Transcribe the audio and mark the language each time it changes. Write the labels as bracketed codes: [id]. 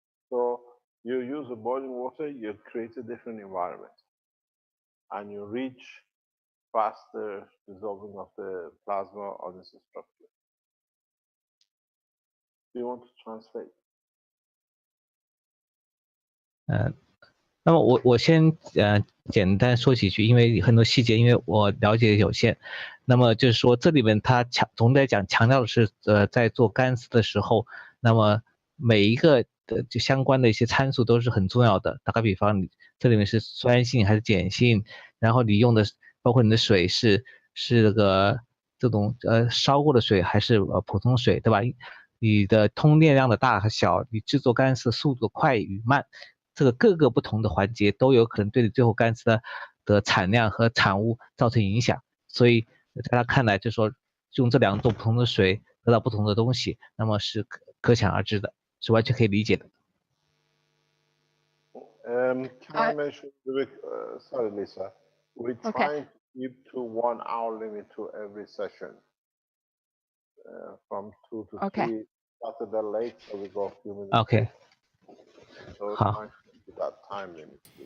[en] So you use the boiling water, you create a different environment, and you reach faster dissolving of the plasma on this structure. Do you want to translate? [zh] 那么我先简单说几句，因为很多细节，因为我了解有限。那么就是说，这里面它总的来讲强调的是，在做干丝的时候，那么每一个的就相关的一些参数都是很重要的。打个比方，你这里面是酸性还是碱性，然后你用的包括你的水是这个这种烧过的水还是普通水，对吧？你的通电量的大和小，你制作干丝速度快与慢。这个各个不同的环节都有可能对你最后干丝的产量和产物造成影响，所以在他看来，就是说用这两种不同的水得到不同的东西，那么是可想而知的，是完全可以理解的。 [en] Can I mention, sorry, Lisa, we're trying to keep to 1 hour limit to every session, from 2 to 3. Started that late, so we go a few minutes. Okay. So trying to keep that time limit.